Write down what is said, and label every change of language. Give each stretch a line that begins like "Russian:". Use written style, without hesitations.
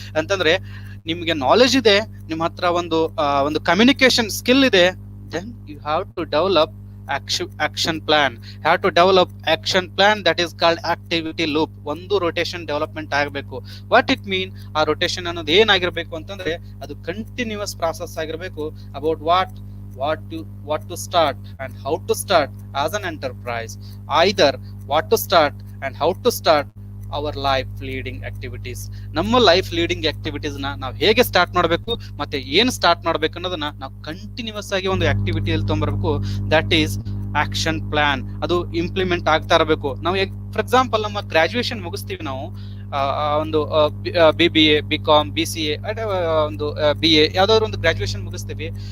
Kannada: ಅಂತಂದ್ರೆ ನಿಮ್ಗೆ ನಾಲೆಜ್ ಇದೆ,
English: ನಿಮ್ಮ ಹತ್ರ ಒಂದು ಕಮ್ಯುನಿಕೇಶನ್ ಸ್ಕಿಲ್ ಇದೆ, then you have to develop action plan. have to develop action plan that is called activity loop.
Kannada: ಒಂದು rotation development ಆಗಬೇಕು.
English: what it mean,
Kannada: ಆ rotation ಅನ್ನೋದು ಏನಾಗಿರ್ಬೇಕು ಅಂತಂದ್ರೆ ಅದು ಕಂಟಿನ್ಯೂಸ್ ಪ್ರಾಸೆಸ್ ಆಗಿರ್ಬೇಕು.
English: about what to start and how to start as an enterprise, either what to start and how to start our life leading activities.
Kannada: ನಮ್ಮ life leading activities ನಾವು ಹೇಗೆ start ಮಾಡಬೇಕು ಮತ್ತೆ ಏನು ಸ್ಟಾರ್ಟ್ ಮಾಡ್ಬೇಕು ಅನ್ನೋದನ್ನ ನಾವು ಕಂಟಿನ್ಯೂಸ್ ಆಗಿ ಒಂದು ಆಕ್ಟಿವಿಟಿಯಲ್ಲಿ ತೊಗೊಂಡ್ಬರ್ಬೇಕು.
English: That is action plan.
Kannada: ಅದು ಇಂಪ್ಲಿಮೆಂಟ್ ಆಗ್ತಾ ಇರಬೇಕು. ನಾವು ಫಾರ್ ಎಕ್ಸಾಂಪಲ್ ನಮ್ಮ ಗ್ರಾಜುಯೇಷನ್ ಮುಗಿಸ್ತೀವಿ, ನಾವು ಒಂದು BBA, BCom, BCA, ಒಂದು BA ಯಾವ್ದಾದ್ರು ಒಂದು ಗ್ರಾಜುಯೇಷನ್ ಮುಗಿಸ್ತೀವಿ.